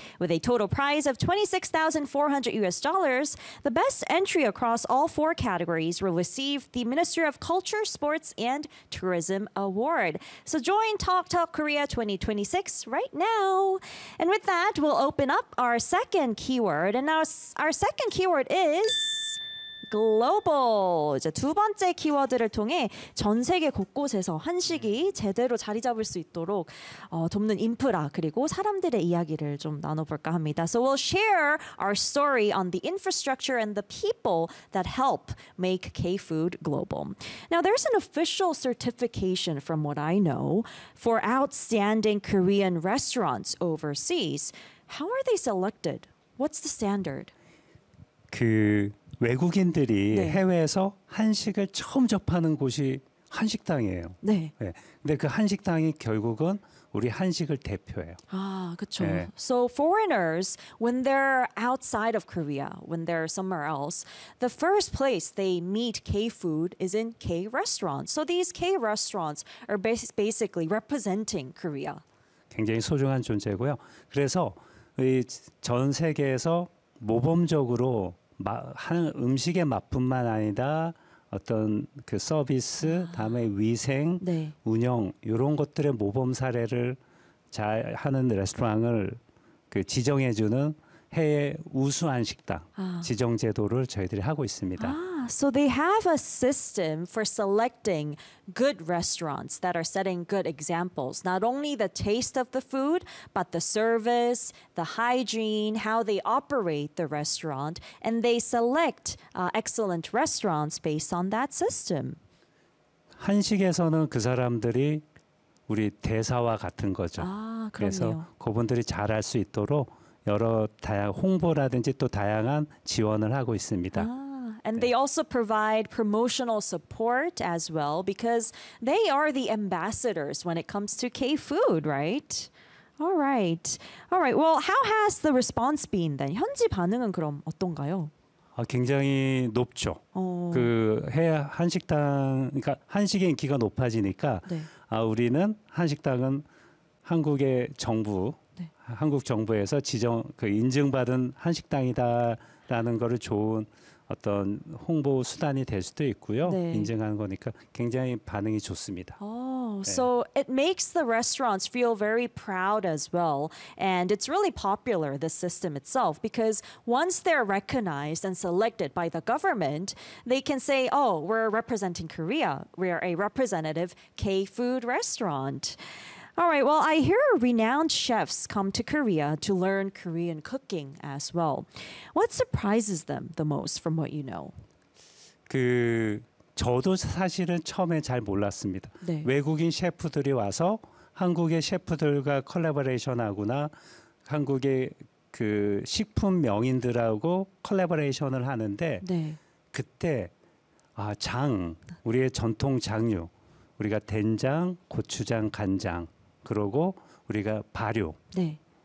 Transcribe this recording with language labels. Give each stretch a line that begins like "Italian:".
English: With a total prize of $26,400, the best entry across all four categories will receive the Ministry of Culture, Sports, and Tourism Award. So join TalkTalk Korea 2026 right now. And with that, we'll open up our second keyword. And now our second keyword is global.
Korean: 이제 두 번째 키워드를 통해 전 세계 곳곳에서 한식이 제대로 자리 잡을 수 있도록 돕는 인프라 그리고 사람들의 이야기를 좀 나눠볼까 합니다.
English: So we'll share our story on the infrastructure and the people that help make K-food global. Now there's an official certification from what I know for outstanding Korean restaurants overseas. How are they selected? What's the standard?
Korean: 그 외국인들이 네. 해외에서 한식을 처음 접하는 곳이 한식당이에요. 네. 네. 근데 그 한식당이 결국은 우리 한식을 대표해요. 아, 그렇죠. 네.
English: So foreigners, when they're outside of Korea, when they're somewhere else, the first place they meet K-food is in K-restaurants. So these K-restaurants are basically representing Korea.
Korean: 굉장히 소중한 존재고요. 그래서 이 전 세계에서 모범적으로 음식의 맛뿐만 아니라 어떤 그 서비스, 다음에 위생, 네. 운영 이런 것들의 모범 사례를 잘 하는 레스토랑을 그 지정해주는 해외 우수한 식당 지정 제도를 저희들이 하고 있습니다.
English: So they have a system for selecting good restaurants that are setting good examples. Not only the taste of the food, but the service, the hygiene, how they operate the restaurant. And they select excellent restaurants based on that system.
Korean: 한식에서는 그 사람들이 우리 대사와 같은 거죠. 아, 그럼요. 그래서 그분들이 잘할 수 있도록 여러 다양한 홍보라든지 또 다양한 지원을 하고 있습니다. 아.
English: And they also provide promotional support as well because they are the ambassadors when it comes to K-food, right? All right. All right. Well, how has the response been then?
Korean: 현지 반응은 그럼 어떤가요? 아, 굉장히 높죠. 그 한식당, 그러니까 한식의 인기가 높아지니까 네. 아, 우리는 한식당은 한국의 정부, 네. 한국 정부에서 지정, 그 인증받은 한식당이다라는 거를 좋은 어떤 홍보 수단이 될 수도 있고요. 네. 인증하는 거니까 굉장히 반응이 좋습니다. Oh, 네.
English: So it makes the restaurants feel very proud as well. And it's really popular, the system itself, because once they're recognized and selected by the government, they can say, oh, we're representing Korea. We are a representative K-food restaurant. All right, well, I hear renowned chefs come to Korea to learn Korean cooking as well. What surprises them the most from what you know?
Korean: 그 저도 사실은 처음에 잘 몰랐습니다. 네. 외국인 셰프들이 와서 한국의 셰프들과 컬래버레이션하거나 한국의 그 식품 명인들하고 컬래버레이션을 하는데 네. 그때 아, 장, 우리의 전통 장류, 우리가 된장, 고추장, 간장 그리고 우리가 발효, 네.